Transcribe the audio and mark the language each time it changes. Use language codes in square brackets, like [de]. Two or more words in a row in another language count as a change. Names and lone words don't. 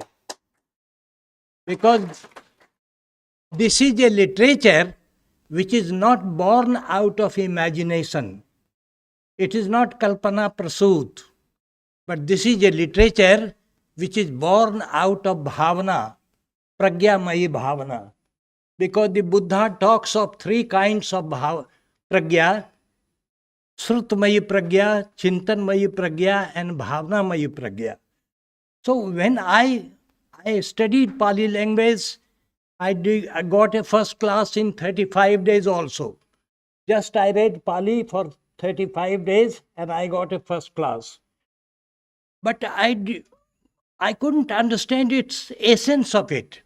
[en] Because this is a literature which is not born out of imagination. It is not [sa] कल्पना प्रसूत, [en] but this is a literature which is born out of [sa] भावना, प्रज्ञामयी भावना. [en] Because the Buddha talks of 3 kinds of pragya, [sa] श्रुतमयी प्रज्ञा, चिंतनमयी प्रज्ञा, [en] and [sa] भावनामयी प्रज्ञा. [en] So when I studied Pali language I got a first class in 35 days also. Just I read Pali for 35 days and I got a first class. But I couldn't understand its essence of it.